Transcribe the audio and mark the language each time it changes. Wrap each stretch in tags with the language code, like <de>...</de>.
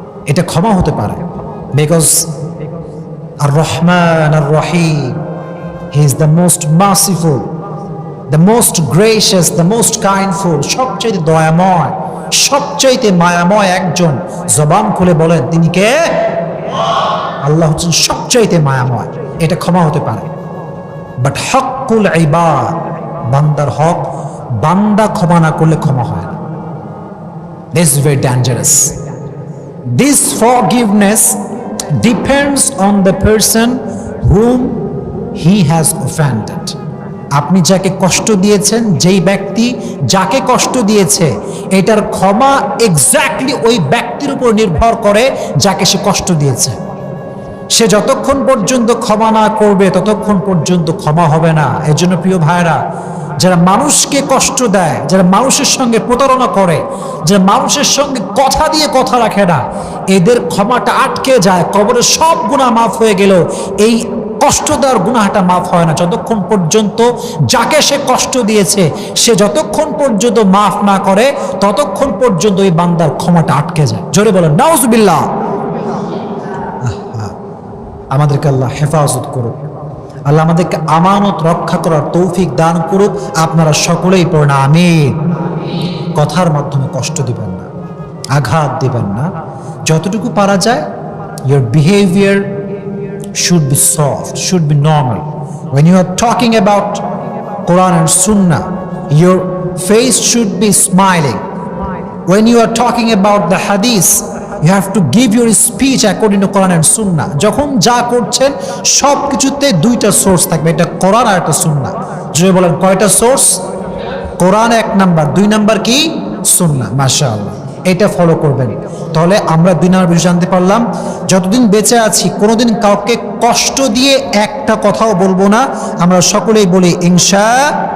<bn>এটা ক্ষমা হতে পারে,</bn> <en>because আর রহমান আর রহিম, he is the most merciful, the most gracious, the most kindful,</en> <bn>সবচেয়ে দয়াময়, সবচেয়ে মায়াময় একজন। জবান খুলে বলেন তিনি কে? আল্লাহ হচ্ছেন সবচেয়ে মায়াময়। এটা ক্ষমা হতে পারে। বাট হকুল ইবাদ, বান্দার হক, বান্দা ক্ষমা না করলে ক্ষমা হয় না।</bn> <en>This is very dangerous. This forgiveness depends on the person whom he has offended.</en> <bn>আপনি যাকে কষ্ট দিয়েছেন, যেই ব্যক্তি যাকে কষ্ট দিয়েছে, এটার ক্ষমা এক্স্যাক্টলি ওই ব্যক্তির উপর নির্ভর করে যাকে সে কষ্ট দিয়েছে। সে যতক্ষণ পর্যন্ত ক্ষমা না করবে ততক্ষণ পর্যন্ত ক্ষমা হবে না। এর জন্য প্রিয় ভাইরা, যারা মানুষকে কষ্ট দেয়, যারা মানুষের সঙ্গে প্রতারণা করে, যারা মানুষের সঙ্গে কথা দিয়ে কথা রাখে না, এদের ক্ষমাটা আটকে যায়। কবরের সব গুনাহ মাফ হয়ে গেল, এই কষ্ট দেওয়ার গুনাহটা মাফ হয় না যতক্ষণ পর্যন্ত যাকে সে কষ্ট দিয়েছে সে যতক্ষণ পর্যন্ত মাফ না করে ততক্ষণ পর্যন্ত ওই বান্দার ক্ষমাটা আটকে যায়। জোরে বলেন নাউজুবিল্লাহ। আমাদেরকে আল্লাহ হেফাজত করুক, আল্লাহ আমাদেরকে আমানত রক্ষা করার তৌফিক দান করুক। আপনারা সকলেই পড়েন আমিন। কথার মাধ্যমে কষ্ট দিবেন না, আঘাত দিবেন না। যতটুকু পারা যায়,</bn> <en>your behavior should be soft, should be normal. When you are talking about Quran and Sunnah, your face should be smiling. When you are talking about the Hadith, you have to give your speech according to Quran and Sunnah.</en> <bn>যখন যা করছেন সব কিছুতে দুইটা source থাকবে, এটা কোরআন আর একটা সুন্নাহ। যদি বলেন কয়টা সোর্স? কোরআন এক নাম্বার, দুই নাম্বার কি? সুন্নাহ। মাশাআল্লাহ, এটা ফলো করবেন। তাহলে আমরা দুই নাম্বার বিষয় জানতে পারলাম, যতদিন বেঁচে আছি কোনোদিন কাউকে কষ্ট দিয়ে একটা কথাও বলবো না। আমরা সকলেই বলি ইনশাআল্লাহ।</bn>